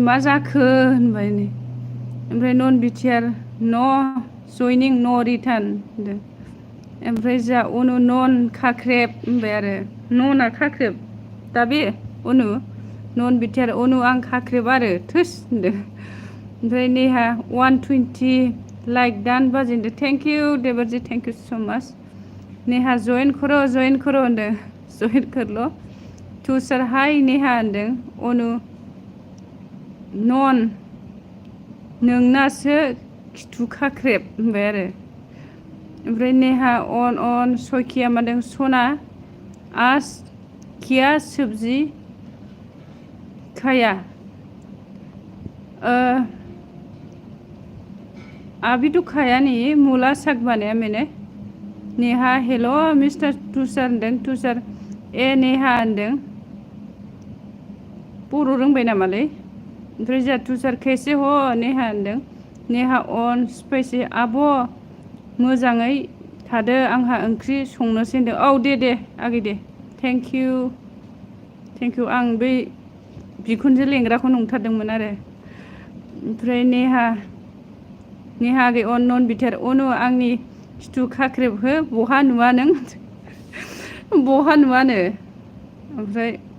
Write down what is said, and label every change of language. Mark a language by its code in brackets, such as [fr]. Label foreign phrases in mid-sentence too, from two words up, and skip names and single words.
[brx] मा जाखो होनबाय नै ओमफ्राय नन बिटिआर न' जयनिं न' रिटार्न होनदों ओमफ्राय जा अनु नन खाख्रेब होनबाय आरो नना खाख्रेब दा बे अनु नन बिटिआर अनु आं खाख्रेब आरो थोस होनदों ओमफ्राय नेहा 120 लाइक दान बाजिन्दो [en] thank you [brx] देबरजी [en] thank you so much [brx] नेहा [hi] जइन करो [brx] होनदों जइन करल' तुषार हाय नेहा होनदों अनु नन नोंनासो खिथु खाख्रेब होनबाय आरो ओमफ्राय नेहा अन सयखिया मादों सना [hi] आज क्या सब्जी खाया अभी तो खाया नहीं मूला साग बनाया मैंने [brx] नेहा [en] hello mister [brx] तुषार होनदों तुषार ए नेहा होनदों बर' रोंबाय नामालै ओमफ्राय जोंहा तुषार [hi] कैसे हो [brx] नेहा होनदों नेहा अन स्पाइसि आब' मोजाङै थादो आंहा ओंख्रि संनोसै होनदों औ दे आगै दे [en] thank you [brx] आं बै बिखुनजो लेंग्राखौ नंथारदोंमोन आरो ओमफ्राय नेहा आगै अन नन बिथार अनु आंनि खिथु खाख्रेब हो बहा नुवा नों बहा नुवानो ओमफ्राय